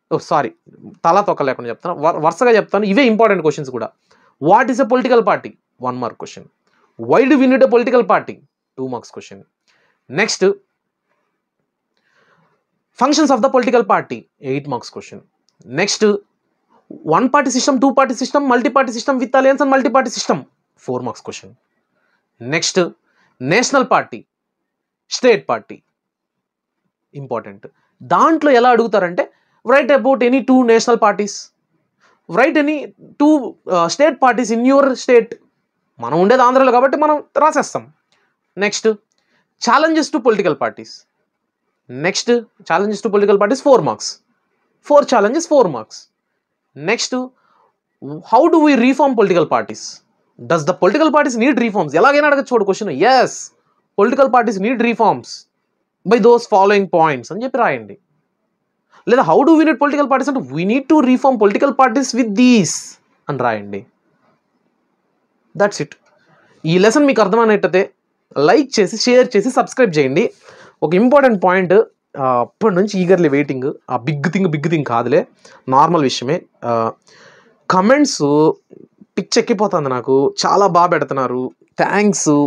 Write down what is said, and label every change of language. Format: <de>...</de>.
<te>Sorry, తలా తొక్క లేకుండా చెప్తాను, వరుసగా చెప్తాను. ఇవే ఇంపార్టెంట్ క్వశ్చన్స్ కూడా.</te> <en>What is a political party, 1 mark question. Why do we need a political party, 2 marks question. Next, functions of the political party, 8 marks question. నెక్స్ట్, 1 party system, 2 party system, multi party system with alliance and multi party system, 4 marks question. Next, national party, state party, important.</en> <te>దాంట్లో ఎలా అడుగుతారంటే,</te> <en>Write about any 2 national parties, write any 2 state parties in your state.</en> <te>మనం ఉండేది ఆంధ్రలో కాబట్టి మనం రాసేస్తాం.</te> <en>Next, challenges to political parties. Next, challenges to political parties 4 marks. 4 challenges, 4 marks. Next, how do we reform political parties? Does the political parties need reforms?</en> <te>ఎలాగైనా అడగచ్చు చూడు question.</te> <en>yes, political parties need reforms by those following points</en> <te>అని చెప్పి రాయండి.</te> <en>లేదా how do we need political parties అంటే we need to reform political parties with these</en> <te>అని రాయండి.</te> <en>That's it.</en> <te>ఈ లెసన్ మీకు అర్థమైనట్టయితే లైక్ చేసి, షేర్ చేసి, సబ్స్క్రైబ్ చేయండి. ఒక ఇంపార్టెంట్ పాయింట్, అప్పటి నుంచి ఈగర్లీ వెయిటింగ్. ఆ బిగ్ థింగ్ కాదులే, నార్మల్ విషయమే. కమెంట్స్ పిచ్చెక్కిపోతుంది నాకు, చాలా బాగా పెడుతున్నారు, థ్యాంక్స్.</te>